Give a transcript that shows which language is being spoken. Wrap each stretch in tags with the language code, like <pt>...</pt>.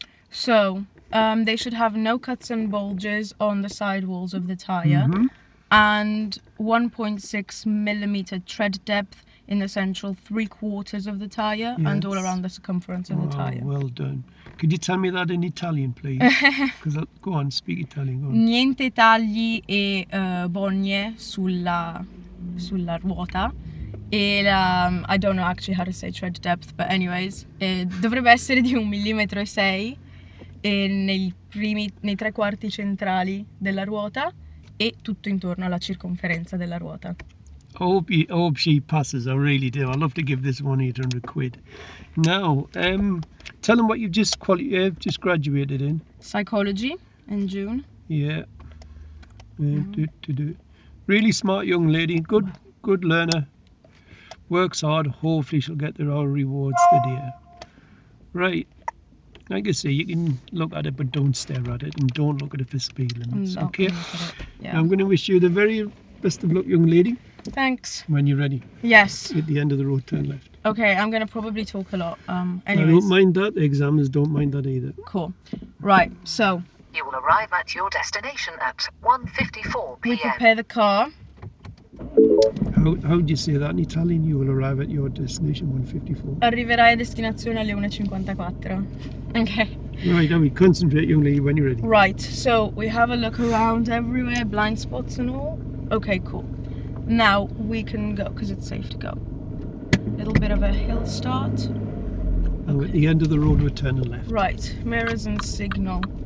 <en>So, they should have no cuts and bulges on the sidewalls of the tyre and 1.6 millimeter tread depth in the central 3/4 of the tyre and all around the circumference of the tyre. Well done. Could you tell me that in Italian, please? Go on, speak Italian. Go on.</en> <it>Niente tagli e bogne sulla ruota. E</it> <en>I don't know actually how to say tread depth, but anyways,</en> <it>dovrebbe essere di 1,6 mm nei 3/4 centrali della ruota e tutto intorno alla circonferenza della ruota.</it> <en>I hope she passes. I really do. I'd love to give this one £800. Now, tell them what you've just graduated in. Psychology in June. Yeah. Really smart young lady. Good learner. Works hard. Hopefully she'll get the all rewards today. Right. Like I say, you can look at it, but don't stare at it, and don't look at it for speed limits. Okay. Yeah. I'm going to wish you the very best of luck, young lady. Thanks. When you're ready. Yes. At the end of the road, turn left. Okay, I'm going to probably talk a lot. I Anyways. don't mind that. The examiners don't mind that either. Cool. Right, so. You will arrive at your destination at 1:54 p.m. We prepare the car. How do you say that in Italian? You will arrive at your destination 1:54.</en> <it>Arriverai a destinazione alle 1:54.</it> <en>Okay. Right, now we concentrate, young lady, when you're ready. Right, so we have a look around everywhere, blind spots and all. Okay, cool. Now we can go, because it's safe to go. A little bit of a hill start. Now at the end of the road, we're turning left. Right, mirrors and signal.</en>